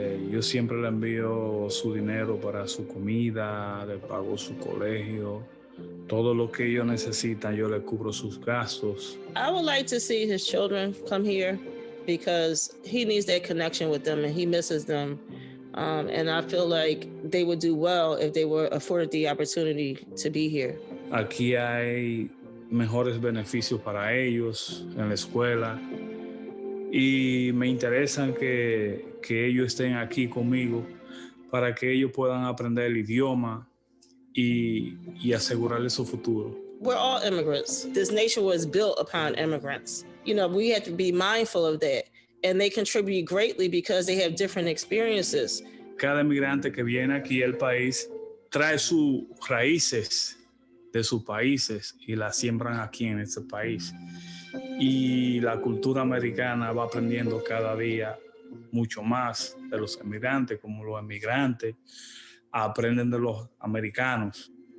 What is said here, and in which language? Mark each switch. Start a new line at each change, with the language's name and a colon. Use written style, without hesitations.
Spanish: Yo siempre le envío su dinero para su comida, le pago su colegio, todo lo que ellos necesitan, yo le cubro sus gastos.
English: I would like to see his children come here because he needs that connection with them and he misses them. And I feel like they would do well if they were afforded the opportunity to be here.
Spanish: Aquí hay mejores beneficios para ellos en la escuela y me interesan que ellos estén aquí conmigo para que ellos puedan aprender el idioma y asegurarles su futuro.
English: We're all immigrants. This nation was built upon immigrants. You know, we have to be mindful of that. And they contribute greatly because they have different experiences.
Spanish: Cada emigrante que viene aquí al país trae sus raíces de sus países y las siembran aquí en este país. Y la cultura americana va aprendiendo cada día mucho más de los emigrantes, como los emigrantes aprenden de los americanos.